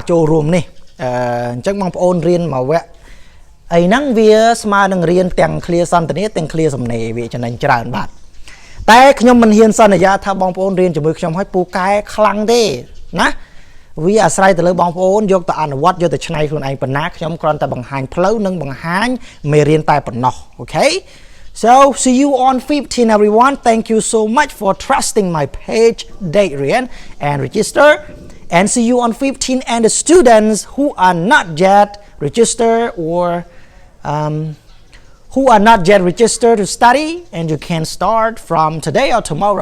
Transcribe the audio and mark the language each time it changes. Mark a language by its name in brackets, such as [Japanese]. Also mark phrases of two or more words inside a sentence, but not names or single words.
[Khmer] ចូលរួមនេះអញ្ចឹងបងប្អូនរៀនមួយវគ្គអីហ្នឹងវាស្មើនឹងរៀនទាំង clear សន្ទនាទាំង clear សំណេរវាចំណេញច្រើនបាទតែខ្ញុំមិនហ៊ានសន្យាថាបងប្អូនរៀនជាមួយខ្ញុំឲ្យពូកែខ្លាំងទេណាវាអាស្រ័យទៅលើបងប្អូនយកទៅអនុវត្តយកទៅឆ្នៃខ្លួនឯងប៉ុណ្ណាខ្ញុំគ្រាន់តែបង្ហាញផ្លូវនិងបង្ហាញមេរៀនតែប៉ុណ្ណោះអូខេ [English] So see you on 15 everyone. Thank you so much for trusting my page Dek Rean and register. And see you on 15 and the students who are not yet registered or who are not yet registered to study, and you can start from today or tomorrow.